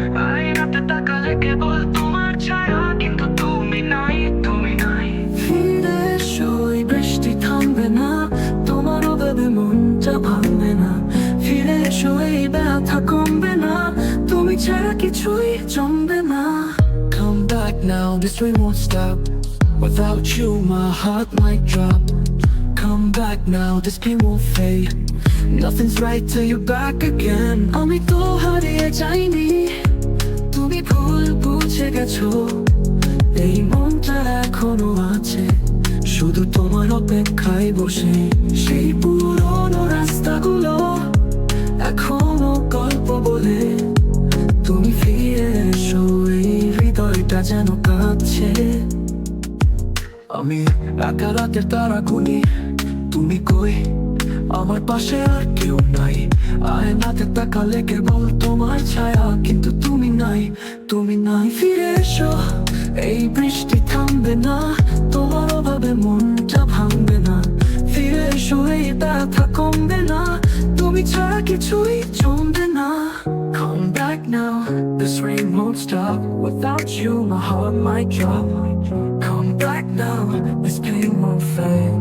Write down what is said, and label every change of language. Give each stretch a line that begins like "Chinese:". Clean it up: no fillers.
Bangla: আয়নাতে তাকালে কেবল তোমার ছায়া, কিন্তু তুমি নাই, তুমি নাই। ফিরে এসো এই বৃষ্টি থামবে না, তোমার অভাবে মনটা ভাঙবে না। ফিরে এসো এই ব্যথা কমবে না, তুমি ছাড়া কিছুই জমবে না।
English: Come back now, this rain won't stop. Without you, my heart might drop. Come back now, this pain won't fade. Nothing's right till you're back again.
Bangla: আমি তো হারিয়ে যাইনি, তুমি ভুল বুঝে গেছো। এই মনটা এখনো আছে শুধু তোমার অপেক্ষায় বসে। সেই পুরনো রাস্তাগুলো এখনো গল্প বলে। তুমি ফিরে এসো এই হৃদয়টা যেন কাঁদছে। আমি একা রাতের তারা গুনি, তুমি কই আমার পাশে আর কেউ নাই। আয়নাতে তাকালে কেবল তোমার ছায়া, কিন্তু তুমি নাই, তুমি নাই। ফিরে এসো এই বৃষ্টি থামবে না, তোমার অভাবে মনটা ভাঙবে না। ফিরে এসো এই ব্যথা কমবে না, তুমি ছাড়া কিছুই জমবে না।
English: Come back now, this rain won't stop. Without you, my heart might drop. Come back now, this pain won't fade.